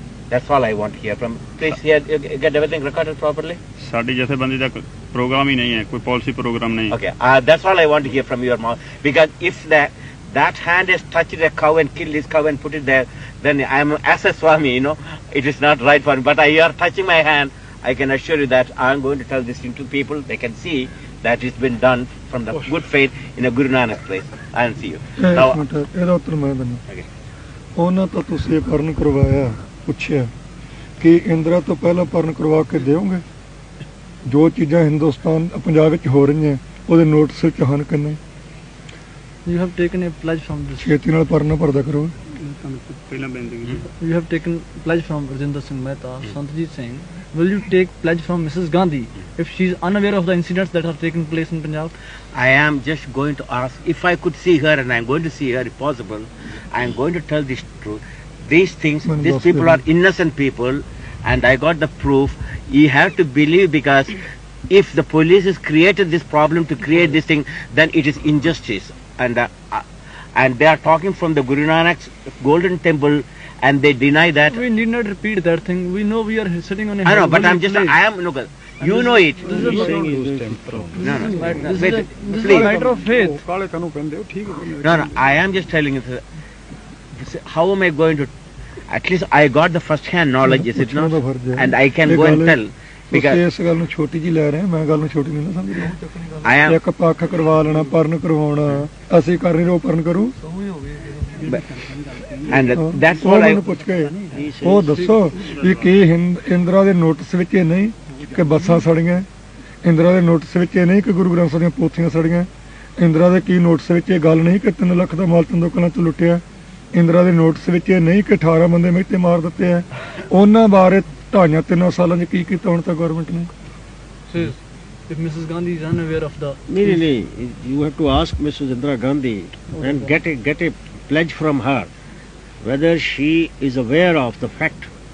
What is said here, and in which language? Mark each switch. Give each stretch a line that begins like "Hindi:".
English: That's all I want to hear from. Please hear, get everything recorded properly.
Hindi: Sari जथेबंदी का programme ही नहीं है, कोई policy programme नहीं।
English: Okay. That's all I want to hear from your mouth. Because if that hand has touched a cow and killed this cow and put it there, then I am as a Swami, it is not right for me. But you are touching my hand. I can assure you that I am going to tell this to people. They can see that it's been done from the good faith in a Guru Nanak place. I will see you. Now,
Punjabi: ਇਹਦਾ ਉੱਤਰ ਮੈਂ ਦਿੰਦਾ।
English: okay.
Punjabi: ਉਹਨਾਂ ਤੋਂ ਤੁਸੀਂ ਇਹ ਪਰਨ ਕਰਵਾਇਆ, ਪੁੱਛਿਆ ਕਿ ਇੰਦਰਾ ਤੋਂ ਪਹਿਲਾਂ ਪਰਨ ਕਰਵਾ ਕੇ ਦਿਓਗੇ? ਜੋ ਚੀਜ਼ਾਂ ਹਿੰਦੁਸਤਾਨ ਪੰਜਾਬ ਵਿੱਚ ਹੋ ਰਹੀਆਂ ਉਹਦੇ ਨੋਟਿਸ ਵਿੱਚ ਹਨ ਕਿ ਨਹੀਂ?
English: You have taken a pledge from this.
Punjabi: ਛੇਤੀ ਨਾਲ ਪਰਨ ਭਰਦਾ ਕਰੋ। ਪਹਿਲਾਂ ਬੇਨਤੀ
English: You have taken pledge from Harminder Singh Mehta, Santjit Singh. Will you take pledge from Mrs. Gandhi if she is unaware of the incidents that are taking place in Punjab? I am just going to ask if I could see her, and I am going to see her if possible. I am going to tell this truth. These things, these people are innocent people, and I got the proof. You have to believe, because if the police has created this problem to create this thing, then it is injustice. And they are talking from the Guru Nanak's golden temple, and they deny that. We need not repeat that thing. We know we are sitting on a. I know, but holy I'm just. place. I am. Look, you know it. This is a No, no. This Wait, is a please. matter of faith.
Punjabi: ਕਾਲੇ ਕਾਨੂੰ ਪੈਂਦੇ ਹੋ, ਠੀਕ ਹੈ।
English: No, no. I am just telling you. How am I going to? At least I got the first-hand knowledge, is it not? And I can go and tell. Because
Punjabi: ਇਸ ਗੱਲ ਨੂੰ ਛੋਟੀ ਜੀ ਲੈ ਰਹੇ, ਮੈਂ ਗੱਲ ਨੂੰ ਛੋਟੀ ਨਹੀਂ ਨਾ ਸਮਝ ਰਿਹਾ।
English: I am.
Punjabi: ਇੱਕ ਪੱਖ ਕਰਵਾ ਲੈਣਾ, ਪਰਨ ਕਰਵਾਉਣਾ, ਅਸੀਂ ਕਰ ਨਹੀਂ ਰਹੇ, ਉਹ ਪਰਨ ਕਰੂ।
English: And that's what I.
Punjabi: ਪੁੱਛ ਕੇ ਉਹ ਦੱਸੋ ਵੀ ਕੀ ਇੰਦਰਾ ਦੇ ਨੋਟਿਸ ਵਿੱਚ ਇਹ ਨਹੀਂ ਕਿ ਬੱਸਾਂ ਸੜੀਆਂ, ਇੰਦਰਾ ਦੇ ਨੋਟਿਸ ਵਿੱਚ ਇਹ ਨਹੀਂ ਕਿ ਗੁਰੂ ਗ੍ਰੰਥ ਸਾਹਿਬ ਦੀਆਂ ਪੋਥੀਆਂ ਸੜੀਆਂ। ਇੰਦਰਾ ਦੇ ਕੀ ਨੋਟਿਸ ਵਿੱਚ ਇਹ ਗੱਲ ਨਹੀਂ ਕਿ 3 ਲੱਖ ਦਾ ਮਾਲ ਤੰਦੂਕਾਂ ਤੋਂ ਲੁੱਟਿਆ। ਇੰਦਰਾ ਦੇ ਨੋਟਿਸ ਵਿੱਚ ਇਹ ਨਹੀਂ ਕਿ 18 ਬੰਦੇ ਮਿਹਤੇ ਮਾਰ ਦਿੱਤੇ ਆ। ਉਹਨਾਂ ਬਾਰੇ 2.5-3 ਸਾਲਾਂ 'ਚ ਕੀ ਕੀਤਾ ਹੁਣ ਤੱਕ ਗਵਰਨਮੈਂਟ ਨੇ?
English: If Mrs. Gandhi is unaware of the No. You have to ask Mrs. Indira Gandhi and get a pledge from her whether she is aware of the fact.